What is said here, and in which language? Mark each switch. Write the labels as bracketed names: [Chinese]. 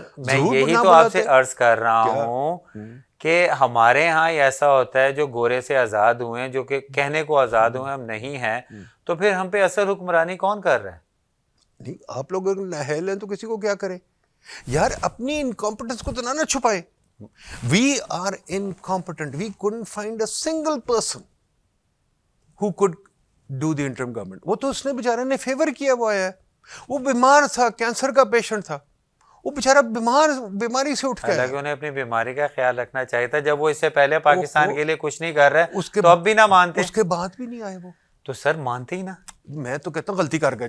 [Urdu] سر میں یہی تو آپ سے عرض کر رہا ہوں کہ ہمارے ہاں ایسا ہوتا ہے جو گورے سے آزاد ہوئے ہیں, جو کہ کہنے کو آزاد ہوئے ہیں, ہم نہیں ہیں, تو پھر ہم پہ اصل حکمرانی کون کر رہا ہے؟ نہیں, آپ لوگ اگر نااہل ہیں تو کسی کو کیا کریں یار. اپنی انکمپٹنس کو تو نہ چھپائے. [English] We are incompetent. We couldn't find a single person who could do the interim government. [Urdu] وہ تو اس نے بیچارے نے فیور کیا, وہ آیا ہے, وہ بیمار تھا, کینسر کا پیشنٹ تھا, وہ بیچارہ بیماری سے اٹھ گیا. حالانکہ انہیں اپنی بیماری کا خیال رکھنا چاہیے تھا. جب وہ اس سے پہلے پاکستان کے لیے کچھ نہیں کر رہے تو اب بھی نہ مانتے, اس کے بعد بھی نہیں آئے وہ. تو سر مانتے ہی نا. میں تو کہتا ہوں غلطی کر گئے.